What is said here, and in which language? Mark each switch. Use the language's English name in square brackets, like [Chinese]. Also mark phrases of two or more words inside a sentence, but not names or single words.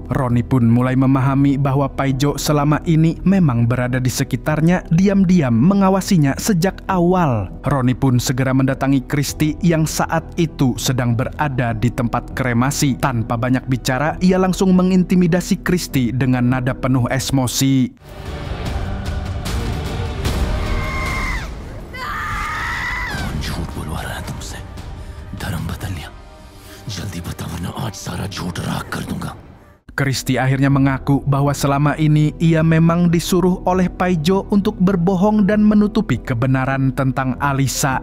[Indonesian] Roni pun mulai memahami bahwa Paijo selama ini memang berada di sekitarnya, diam-diam mengawasinya sejak awal. Roni pun segera mendatangi Christy yang saat itu sedang berada di tempat kremasi. Tanpa banyak bicara, ia langsung mengintimidasi Christy dengan nada penuh emosi. [Hindi] झूठ बुलवा रहा है तुमसे, धर्म बदल लिया, जल्दी बता वरना आज सारा झूठ राख कर दूंगा। [Indonesian] Christy akhirnya mengaku bahwa selama ini ia memang disuruh oleh Paijo untuk berbohong dan menutupi kebenaran tentang Alisa.